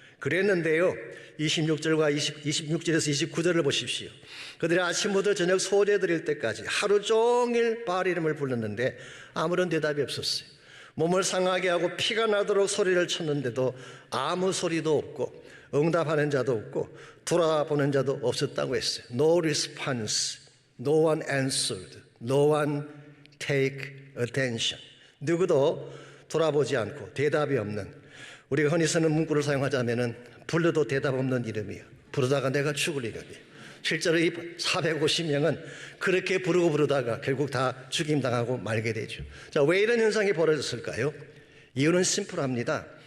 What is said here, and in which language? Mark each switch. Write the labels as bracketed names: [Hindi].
[Korean] 그랬는데요 26절에서 29절을 보십시오. 그들이 아침부터 저녁 소제 드릴 때까지 하루 종일 바알 이름을 불렀는데 아무런 대답이 없었어요. 몸을 상하게 하고 피가 나도록 소리를 쳤는데도 아무 소리도 없고 응답하는 자도 없고 돌아보는 자도 없었다고 했어요. [English] No response, no one answered, no one take attention. [Korean] 누구도 돌아보지 않고 대답이 없는, 우리가 흔히 쓰는 문구를 사용하자면은 불러도 대답 없는 이름이에요. 부르다가 내가 죽을 이름이에요. 실제로 이 450명은 그렇게 부르다가 결국 다 죽임당하고 말게 되죠. 자, 왜 이런 현상이 벌어졌을까요? 이유는 심플합니다.